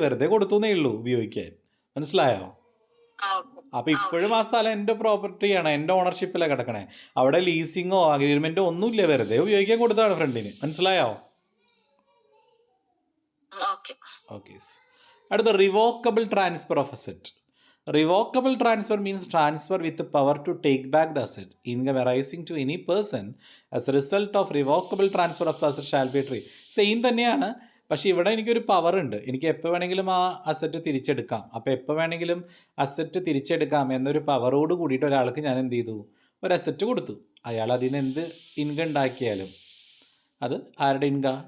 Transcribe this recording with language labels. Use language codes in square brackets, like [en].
[ml] വെറുതെ കൊടുത്തുന്നേ ഉള്ളൂ ഉപയോഗിക്കാൻ. മനസ്സിലായോ? അപ്പൊ ഇപ്പോഴും ആ സ്ഥലം എൻ്റെ പ്രോപ്പർട്ടിയാണ്, എൻ്റെ ഓണർഷിപ്പിലാണ് കിടക്കണേ. അവിടെ ലീസിങ്ങോ അഗ്രിമെന്റോ ഒന്നുമില്ല, വെറുതെ ഉപയോഗിക്കാൻ കൊടുത്തതാണ് ഫ്രണ്ടിന്. മനസ്സിലായോ? ഓക്കെ. അടുത്ത revocable transfer of asset. [en] Revocable transfer means transfer with the power to take back the asset. Income arising to any person as a result of revocable transfer of the asset shall be treated. [ml] Same തന്നെയാണ്, പക്ഷേ ഇവിടെ എനിക്കൊരു power ഉണ്ട്. എനിക്ക് എപ്പോൾ വേണമെങ്കിലും ആ asset തിരിച്ചെടുക്കാം. അപ്പോൾ എപ്പോൾ വേണമെങ്കിലും അസറ്റ് തിരിച്ചെടുക്കാം എന്നൊരു പവറോട് കൂടിയിട്ട് ഒരാൾക്ക് ഞാൻ എന്ത് ചെയ്തു? ഒരു അസറ്റ് കൊടുത്തു. അയാൾ അതിന് എന്ത് ഇൻകം ഉണ്ടാക്കിയാലും അത് ആരുടെ ഇൻകം?